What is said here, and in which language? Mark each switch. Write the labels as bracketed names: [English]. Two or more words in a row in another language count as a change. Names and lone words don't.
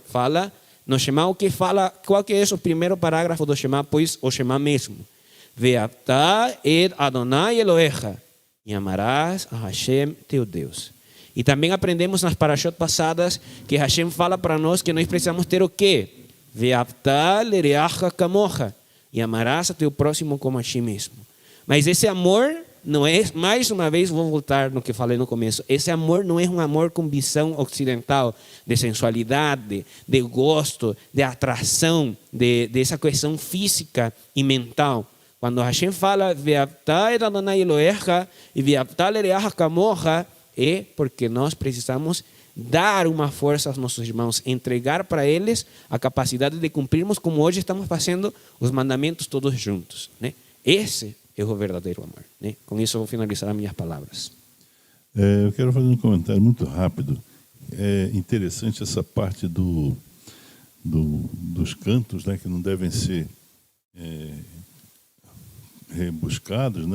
[Portuguese] Fala no Shema, qual que é o primeiro parágrafo do Shema? Pois o Shema mesmo. [Hebrew] ואהבת את ה' אלהיך, [Portuguese] e amarás a Hashem teu Deus. E também aprendemos nas parashot passadas que Hashem fala para nós que nós precisamos ter o quê? [Hebrew] ואהבת לרעך כמוך. [Portuguese] E amarás a teu próximo como a ti mesmo. Mas esse amor não é, mais uma vez vou voltar no que falei no começo, esse amor não é um amor com visão ocidental, de sensualidade, de gosto, de atração, dessa questão física e mental. Quando Hashem fala, [Hebrew] ואהבת את ה' אלהיך [Portuguese] e [Hebrew] ואהבת לרעך כמוך, [Portuguese] é porque nós precisamos dar uma força aos nossos irmãos, entregar para eles a capacidade de cumprirmos como hoje estamos fazendo os mandamentos todos juntos, né? Esse é o verdadeiro amor, né? Com isso eu vou finalizar as minhas palavras. Eu quero fazer um comentário muito rápido. É interessante essa parte dos cantos, né, que não devem ser rebuscados, né?